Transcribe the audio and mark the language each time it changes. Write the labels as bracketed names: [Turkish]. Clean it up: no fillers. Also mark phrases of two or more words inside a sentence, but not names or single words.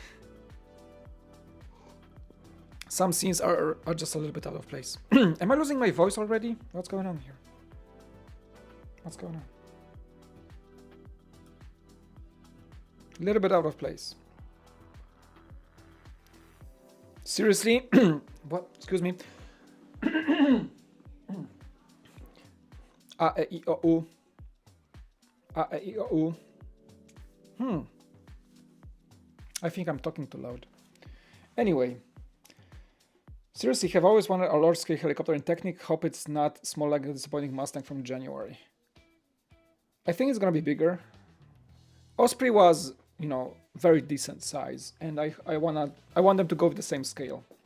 [English] Some scenes are just a little bit out of place. Am I losing my voice already? What's going on here? What's going on? A little bit out of place. Seriously? What? Excuse me. A, E, I, O, U. A, E, I, O, U. I think I'm talking too loud. Anyway. Seriously, have always wanted a large-scale helicopter in Technic. Hope it's not small like the disappointing Mustang from January. I think it's gonna be bigger. Osprey was, you know, very decent size, and I want them to go with the same scale.